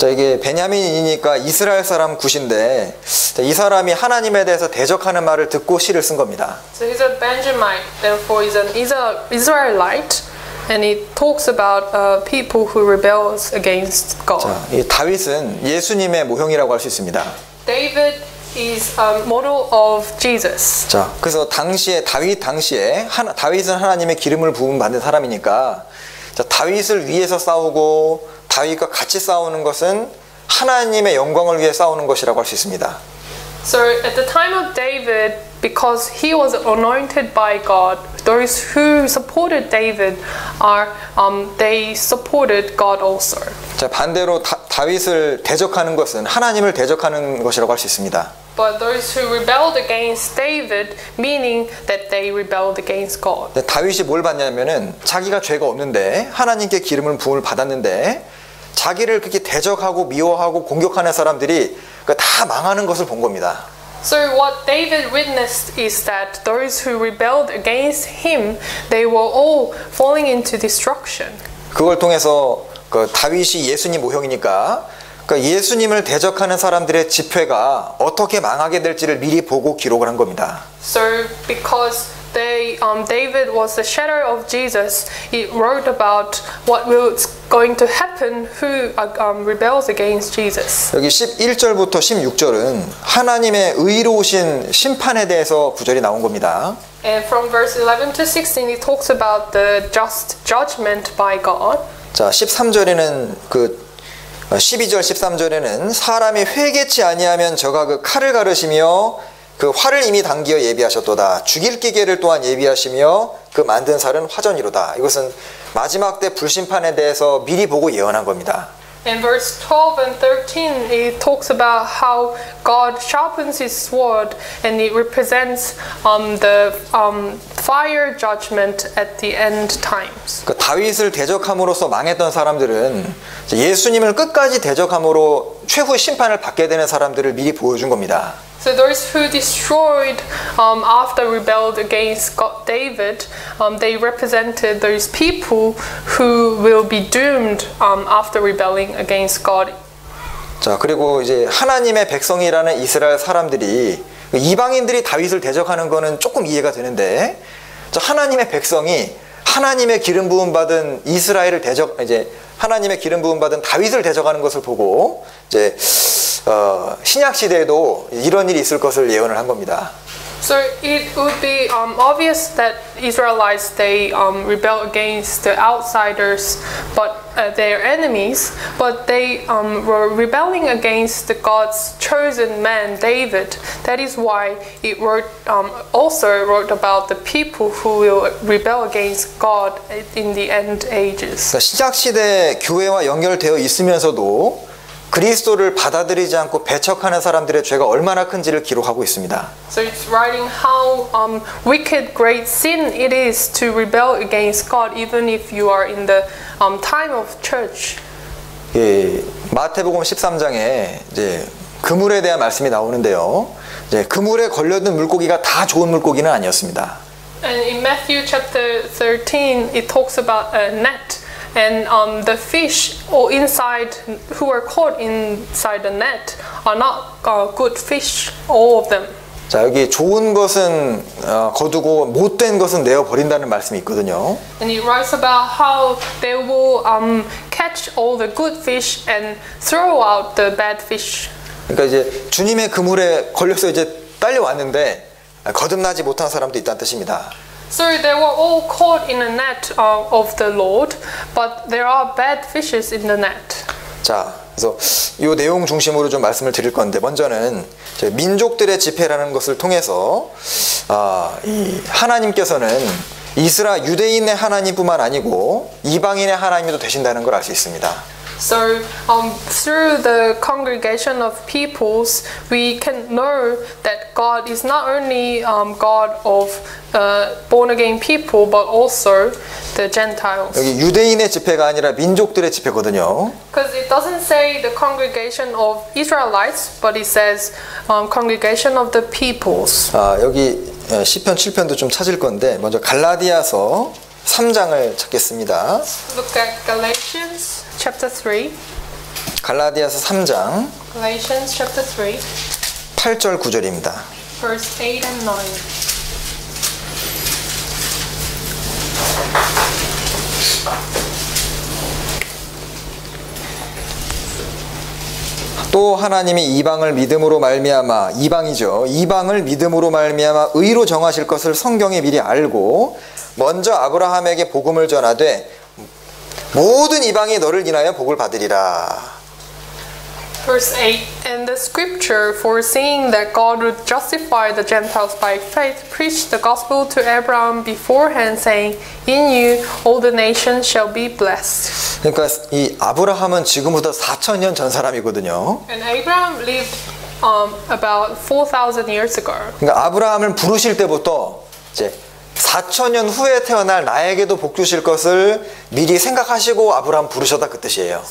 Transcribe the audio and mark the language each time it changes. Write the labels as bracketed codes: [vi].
[ko] 자, 이게 베냐민이니까 이스라엘 사람 구시인데 이 사람이 하나님에 대해서 대적하는 말을 듣고 시를 쓴 겁니다. [en] So he's a Benjamite, therefore he's an Israelite, and it talks about people who rebels against God. [ko] 자, 이 다윗은 예수님의 모형이라고 할 수 있습니다. [en] David is a model of Jesus. [ko] 자, 그래서 다윗 당시에 다윗은 하나님의 기름을 부음 받은 사람이니까 자, 다윗을 위해서 싸우고 다윗과 같이 싸우는 것은 하나님의 영광을 위해 싸우는 것이라고 할 수 있습니다. [en] So at the time of David, because he was anointed by God, those who supported David they supported God also. [ko] 자, 반대로 다윗을 대적하는 것은 하나님을 대적하는 것이라고 할 수 있습니다. [en] But those who rebelled against David, meaning that they rebelled against God. [ko] 다윗이 뭘 받냐면은 자기가 죄가 없는데 하나님께 기름을 부음을 받았는데 자기를 그렇게 대적하고 미워하고 공격하는 사람들이 다 망하는 것을 본 겁니다. [en] So what David witnessed is that those who rebelled against him, they were all falling into destruction. [ko] 그걸 통해서 다윗이 예수님 모형이니까 예수님을 대적하는 사람들의 집회가 어떻게 망하게 될지를 미리 보고 기록을 한 겁니다. [en] So because David was the shadow of Jesus, it wrote about what was going to happen who rebels against Jesus. [ko] 여기 11절부터 16절은 하나님의 의로우신 심판에 대해서 구절이 나온 겁니다. [en] And from verse 11 to 16 it talks about the just judgment by God. [ko] 자, 13절에는 12절 13절에는 사람이 회개치 아니하면 저가 그 칼을 가르시며 그 활을 이미 당기어 예비하셨도다. 죽일 기계를 또한 예비하시며 그 만든 살은 화전이로다. 이것은 마지막 때 불심판에 대해서 미리 보고 예언한 겁니다. [en] In verse 12 and 13 it talks about how God sharpens his sword and it represents the fire judgment at the end times. [ko] 다윗을 대적함으로써 망했던 사람들은 예수님을 끝까지 대적함으로 최후의 심판을 받게 되는 사람들을 미리 보여준 겁니다. [en] So those who destroyed after rebelled against David, they represented those people who will be doomed after rebelling against God. [ko] 자, 그리고 이제 하나님의 백성이라는 이스라엘 사람들이 이방인들이 다윗을 대적하는 거는 조금 이해가 되는데, 하나님의 백성이 하나님의 기름 부음 받은 이스라엘을 하나님의 기름 부음 받은 다윗을 대적하는 것을 보고 이제 신약 시대에도 이런 일이 있을 것을 예언을 한 겁니다. [en] So it would be obvious that Israelites they rebel against the outsiders, but their enemies, but they were rebelling against the God's chosen man David. That is why it also wrote about the people who will rebel against God in the end ages. [ko] 그러니까 신약 시대 교회와 연결되어 있으면서도 그리스도를 받아들이지 않고 배척하는 사람들의 죄가 얼마나 큰지를 기록하고 있습니다. [en] So it's writing how wicked, great sin it is to rebel against God, even if you are in the time of church. [ko] 예, 마태복음 13장에 이제 그물에 대한 말씀이 나오는데요. 이제 그물에 걸려든 물고기가 다 좋은 물고기는 아니었습니다. [en] And in Matthew chapter 13, it talks about a net. And the fish or who are caught inside the net are not good fish, all of them. [ko] 자, 여기 좋은 것은 거두고 못된 것은 내어 버린다는 말씀이 있거든요. [en] And it writes about how they will catch all the good fish and throw out the bad fish. [ko] 그러니까 이제 주님의 그물에 걸려서 이제 딸려왔는데 거듭나지 못한 사람도 있다는 뜻입니다. [en] So they were all caught in a net of the Lord, but there are bad fishes in the net. [ko] 자, 그래서 이 내용 중심으로 좀 말씀을 드릴 건데, 먼저는 민족들의 집회라는 것을 통해서 이 하나님께서는 유대인의 하나님뿐만 아니고 이방인의 하나님도 되신다는 걸 알 수 있습니다. [en] So, through the congregation of peoples, we can know that God is not only God of born again people, but also the Gentiles. [ko] 여기 유대인의 집회가 아니라 민족들의 집회거든요. [en] Because it doesn't say the congregation of Israelites, but it says congregation of the peoples. [ko] 여기 시편 7편도 좀 찾을 건데 먼저 갈라디아서 3장을 찾겠습니다. [en] Look at Galatians chapter 3. [ko] 갈라디아서 3장 [en] Galatians chapter 3, [ko] 8절 9절입니다. [en] verse 8 and 9. [ko] 또 하나님이 이방을 믿음으로 말미암아 이방을 믿음으로 말미암아 의로 정하실 것을 성경에 미리 알고 먼저 아브라함에게 복음을 전하되 모든 이방이 너를 인하여 복을 받으리라. [en] Verse 8, and the scripture, foreseeing that God would justify the Gentiles by faith, preached the gospel to Abraham beforehand, saying, in you all the nations shall be blessed. [ko] 그러니까 이 아브라함은 지금부터 4,000년 전 사람이거든요. [en] And Abraham lived about 4,000 years ago. [ko] 그러니까 아브라함을 부르실 때부터 이제 4,000년 후에 태어날 나에게도 복 주실 것을 미리 생각하시고 아브라함 부르셨다 그 뜻이에요.